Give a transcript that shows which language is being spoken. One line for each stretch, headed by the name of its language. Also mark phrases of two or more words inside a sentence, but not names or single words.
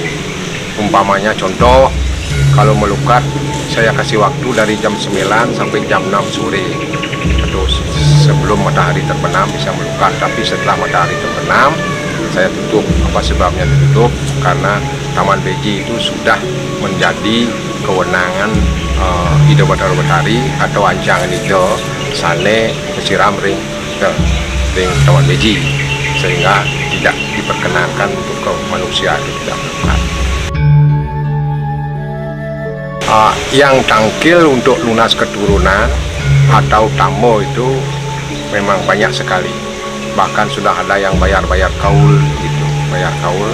Indonesian: Umpamanya contoh, kalau melukat saya kasih waktu dari jam 9 sampai jam 6 sore atau sebelum matahari terbenam bisa melukat, tapi setelah matahari terbenam saya tutup. Apa sebabnya ditutup? Karena Taman Beji itu sudah menjadi kewenangan Ida Bathara Betari atau ancangan itu
Balinese: sane kesiram ring Taman Beji,
Indonesian: sehingga tidak diperkenankan untuk ke manusia itu tidak melukat. Yang tangkil untuk lunas keturunan atau tambo itu memang banyak sekali. Bahkan sudah ada yang bayar kaul gitu, bayar kaul.